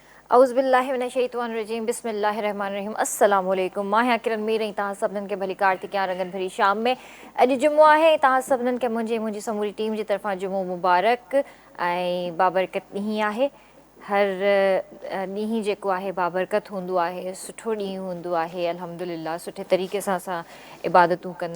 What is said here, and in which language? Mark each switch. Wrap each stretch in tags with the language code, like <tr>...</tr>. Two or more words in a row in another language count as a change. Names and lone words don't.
<ar>اعوذ باللہ من الشیطان الرجیم بسم اللہ الرحمن الرحیم السلام علیکم</ar> <sd>मां किरण मीर ऐं तव्हां सभिनीनि खे भली कार्तिक या रंगनि भरी शाम में अॼु जुमो आहे तव्हां सभिनीनि खे मुंहिंजी समूरी टीम जी तरफ़ां जुमो मुबारक ऐं बाबरकत ॾींहुं आहे हर ॾींहुं जेको आहे बाबरकत हूंदो आहे सुठो ॾींहुं हूंदो आहे अल्हम्दुलिल्लाह सुठे तरीक़े सां असां इबादतूं कंदा</sd>